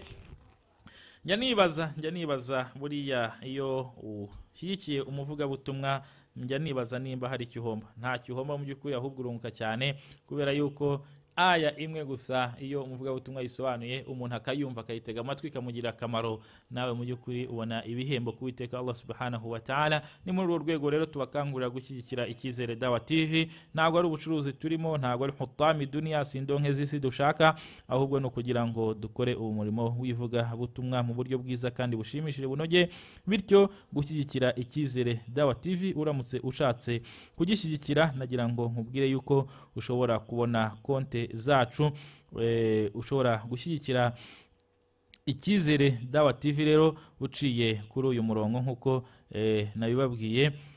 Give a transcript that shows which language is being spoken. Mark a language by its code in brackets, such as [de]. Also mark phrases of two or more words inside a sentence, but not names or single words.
[rw] Njya nibaza buriya iyo ushyigikiye umuvugabutumwa, njya nibaza nimba hari icyuhomba. Nta cyuhomba mu by'ukuri, ahubwo urunguka cyane, kubera yuko aya imwe gusa iyo umuvugabutumwa yisobanuye umuntu akayumva akayitega amatwi ikamugirira akamaro, nawe mu by'ukuri ubona ibihembo ku Uwiteka Allah [ar] subhanahu wa ta'ala. [rw] Ni muri urwo rwego rero tubakangurira gushyigikira icyizere Dawa TV. Ntabwo ari ubucuruzi turimo, ntabwo ari [ar] hutami dunia, [rw] sindonke z'isi dushaka, ahubwo no kugira ngo dukore uwo murimo wivuga butumwa mu buryo bwiza kandi bushimishije bunogeye. Bityo gushyigikira icyizere Dawa TV, uramutse ushatse kugishyigikira, nagira ngo nkubwire yuko ushobora kubona konte zacu, ushobora gushyigikira icyizere Dawa TV rero uciye kuri uyu murongo nkuko nabibabwiye.